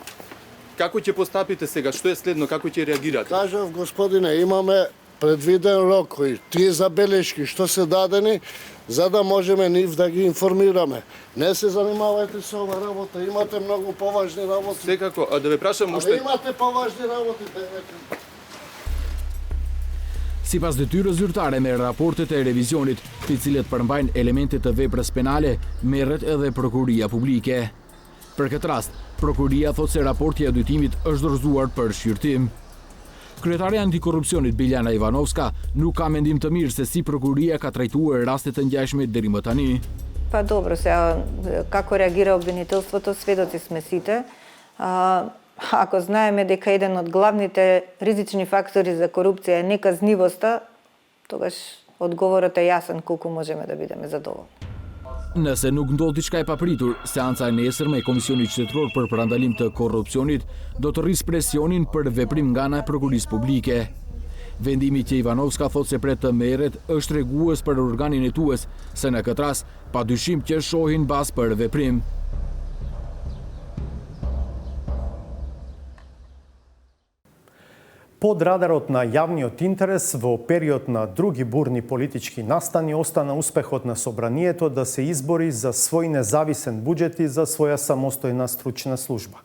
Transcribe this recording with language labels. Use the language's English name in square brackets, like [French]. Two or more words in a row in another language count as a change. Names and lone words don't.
[Macedonian] Како ќе постапите сега? Што е следно? Како ќе реагирате? Кажав, господине, имаме предвиден рок кој тие забелешки што се дадени, за да можеме нив да ги информираме. Не се занимавајте со ова работа, имате многу поважни работи. Секако, а да ве прашам Абе, уште... имате поважни работи, [Albanian] Sipas detyrës zyrtare me raportet e revizionit, të cilët përmbajnë elemente të veprës penale, merret edhe prokuria publike. Për këtë rast, prokuria thot se raporti i auditimit është dorëzuar për shqyrtim. Kryetaria e antikorrupsionit Biljana Ivanovska nuk ka mendim të mirë se si prokuria ka trajtuar rastet të ngjashme deri më tani. [Macedonian] Па добро, сега како реагира обвинителството, сведоци сме сите. Ако знаеме дека еден од главните ризични фактори за корупција е неказнивоста, тогаш одговорот е јасен колку можеме да бидеме задоволни. [Albanian] Nëse nuk ndodh diçka e papritur, seanca e nesërme e Komisionit Qendror për Parandalim të Korrupsionit do të rrisë presionin për veprim nga ana e prokurisë publike. Vendimi që Ivanovska thot se pret të merret është tregues për organin hetues, se në këtë rast padyshim që shohin bazë për veprim. [Macedonian] Под радарот на јавниот интерес во период на други бурни политички настани остана успехот на собранието да се избори за свој независен буџет и за своја самостојна стручна служба.